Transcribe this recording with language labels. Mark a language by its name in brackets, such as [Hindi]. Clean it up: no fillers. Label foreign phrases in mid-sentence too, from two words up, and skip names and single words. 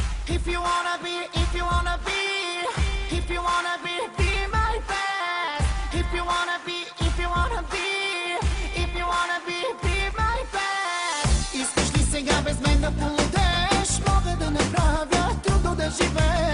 [English] If you wanna be, if you wanna be, if you wanna be my best. If you wanna be, if you wanna be, if you wanna be my best. [Bulgarian] Искаш ли сега без мен да полудеш? Мога да направя трудно да живея.